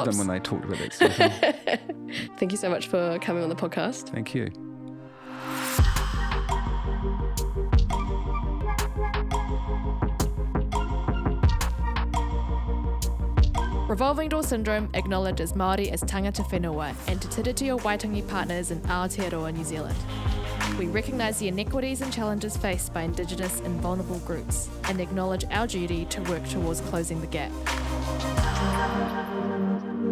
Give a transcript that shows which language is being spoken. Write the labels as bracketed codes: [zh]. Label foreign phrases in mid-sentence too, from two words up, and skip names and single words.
[en] them when they talked about that sort of thing. Thank you so much for coming on the podcast. Thank you. Revolving Door Syndrome acknowledges Māori as [mi] tangata whenua [en] and Te Tiriti o Waitangi partners in Aotearoa New Zealand. We recognise the inequities and challenges faced by Indigenous and vulnerable groups and acknowledge our duty to work towards closing the gap.